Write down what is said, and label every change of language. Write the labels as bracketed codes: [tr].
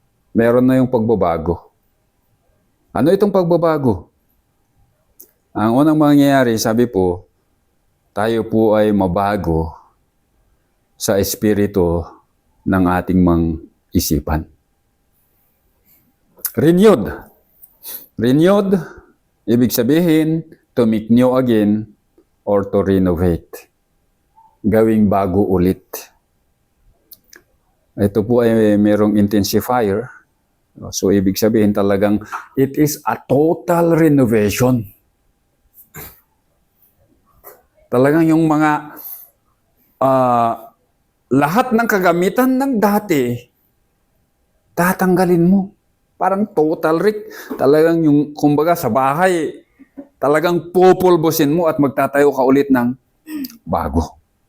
[tl] Meron na yung pagbabago. Ano itong pagbabago? Ang unang mangyayari, sabi po, tayo po ay mabago sa espiritu ng ating mga isipan. Renewed. [en] Renewed, [tl] ibig sabihin, [en] to make new again or to renovate. [tl] Gawing bago ulit. Ito po ay merong intensifier. So, ibig sabihin talagang [en] it is a total renovation. [tl] Talagang yung mga lahat ng kagamitan ng dati, tatanggalin mo. Parang total talagang yung, kumbaga sa bahay, talagang pupulbusin mo at magtatayo ka ulit ng bago.